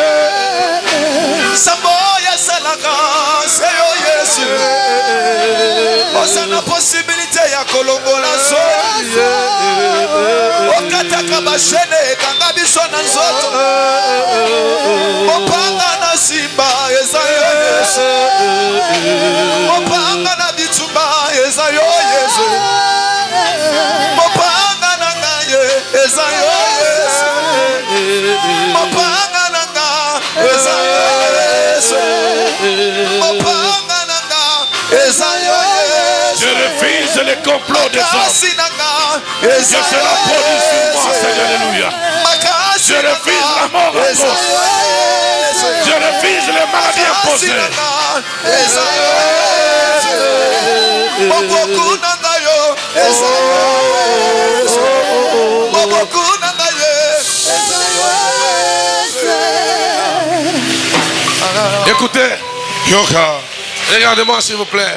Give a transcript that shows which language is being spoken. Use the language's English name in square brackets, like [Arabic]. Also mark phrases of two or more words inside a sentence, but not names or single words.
[Lingala] Samboya salaka seyo Yesu. Osana possibilité ya kolongola so. Okataka bashene kanga biso na nzoto. Opanga na simba ezayo Yesu. Opanga na bitumba ezayo Yesu. Opanga na ngaye ezayo Yesu. Opanga na ngaye ezayo Yesu. Opanga na ngaye ezayo Yesu. [French] Je refuse les complots des hommes. Je serai produit sur moi, Seigneur, alléluia. Je refuse la mort à cause. Je refuse les maladies imposées. Écoutez, regardez-moi s'il vous plaît.